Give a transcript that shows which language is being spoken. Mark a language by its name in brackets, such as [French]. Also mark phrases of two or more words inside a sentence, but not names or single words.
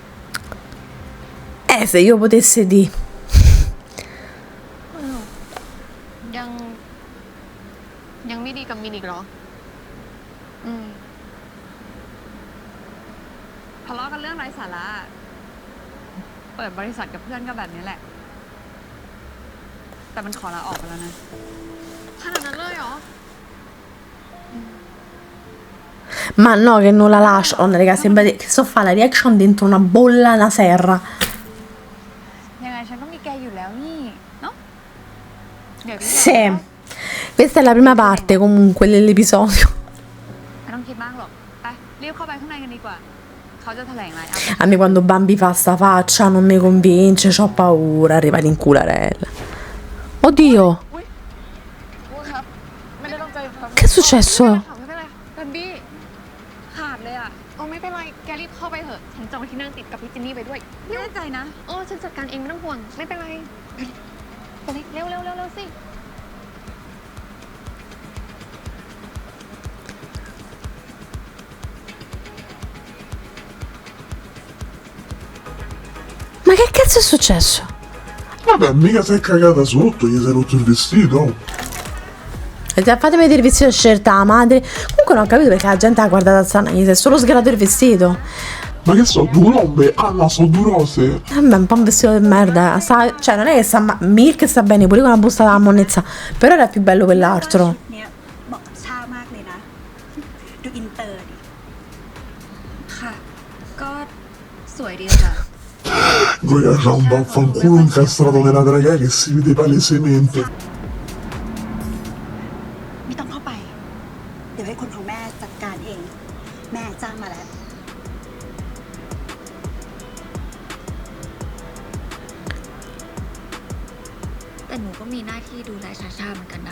[Italian] Se io potessi di. [Thai] ยังไม่ดีกับมินอีกเหรอ ทะเลาะกันเรื่องไร้สาระ เปิดบริษัทกับเพื่อนก็แบบนี้แหละ แต่มันขอลาออกไปแล้วนะ ขนาดนั้นเลยเหรอ [Italian] Ma no, che non la lascio. Oh, raga, sembra che sto a fare la reaction dentro una bolla, una serra. [Thai] ยังไงฉันก็มีแกอยู่แล้วนี่ เนาะ เดี๋ยวพี่ [Italian] Sì. Questa è la prima parte comunque dell'episodio. [Thai] ไม่ต้องคิดมากหรอก ไป รีบเข้าไปข้างในกันดีกว่า เขาจะแถลงไลน์อัพ [Italian] A me quando Bambi fa sta faccia non mi convince, c'ho paura, arriva l'incularella. Oddio, [Thai] ครับ ไม่ได้ตั้งใจทำ [Italian] che è successo? [Thai] ไม่เป็นไรแบมบี้ขาดเลยอ่ะ โอ้ไม่เป็นไร แกรีบเข้าไปเถอะ ฉันจองที่นั่งติดกับพี่จินนี่ไปด้วย แน่ใจนะ โอ้ฉันจัดการเองไม่ต้องห่วง ไม่เป็นไรไปเลยเร็วเร็วเร็วเร็วสิ [Italian] Ma che cazzo è successo? Vabbè, mica sei cagata sotto, gli sei rotto il vestito. Fatemi vedere il vestito scelta la madre. Comunque non ho capito perché la gente ha guardato Zanna, gli si è solo sgalato il vestito. Ma che so, durombe? Anna, so durose. Vabbè, un po' un vestito di merda. Cioè, non è che sta Milk sta bene, pure con la busta della monnezza. Però era più bello quell'altro. [Thai] เนี่ยเหมาะกับชามากเลยนะ ดูอินเตอร์ดิ ค่ะ ก็สวยดีค่ะ [Italian] Goya c'ha un vaffanculo incastrato nella trachea che si vede palesemente. [Thai] ไม่ต้องเข้าไป เดี๋ยวให้คนของแม่จัดการเอง แม่จ้างมาแล้ว แต่หนูก็มีหน้าที่ดูแลชาชาเหมือนกันนะคะ